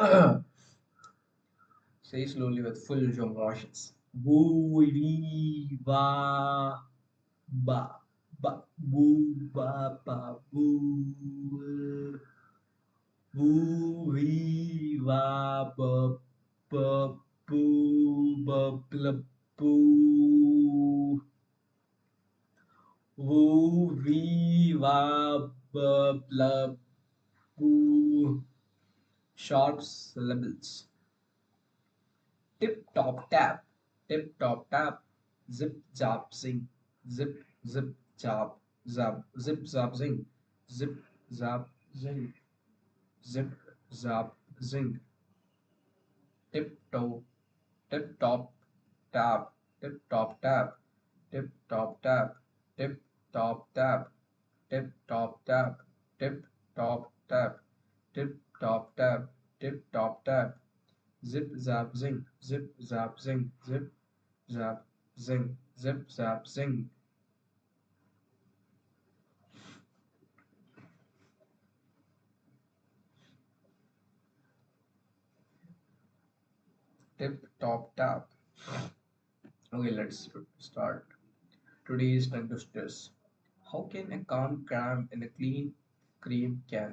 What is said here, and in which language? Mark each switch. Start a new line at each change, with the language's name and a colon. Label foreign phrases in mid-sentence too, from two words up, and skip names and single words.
English: Say slowly with full jaw motions. Woo wee ba ba ba boo ba ba boo. Boo wee wah bup bup boo bup blup boo. Woo wee wah bup blup boo. Sharp syllables. Tip top tap. Tip top tap. Zip zap zing. Zip zip zap zap. Zip zap zing. Zip zap zing. Zip zap zing. Tiptoe, tip top tap, tip top tap, tip top tap, tip top tap, tip top tap, tip top tap, tip top tap, tip top tap, zip zap zing, zip zap zing, zip zap zing, zip zap zing, tip top tap. Okay, let's start. Today's tongue twisters. How can a calm cram in a clean cream can?